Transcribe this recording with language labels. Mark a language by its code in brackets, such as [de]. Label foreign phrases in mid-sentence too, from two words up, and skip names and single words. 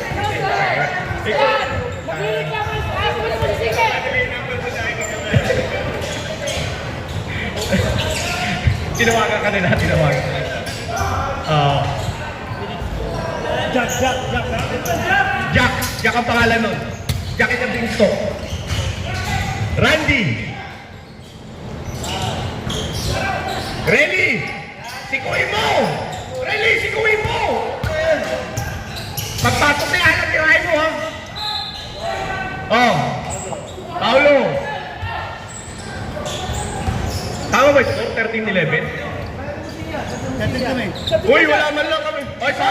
[tl] Mahilig lang ang taas mo naman sige! Tinawagan ka nila. Jack ang pangalan nun. [en] Jack is a Bingstock. Randy. [tl] Relly. Sikuin mo. Relly, sikuin mo. Pagpasok na yan, tirahin mo ha. Oh. Paulo. Tama ba ito? 13-11? Uy, wala man lang kami. Oy, stop!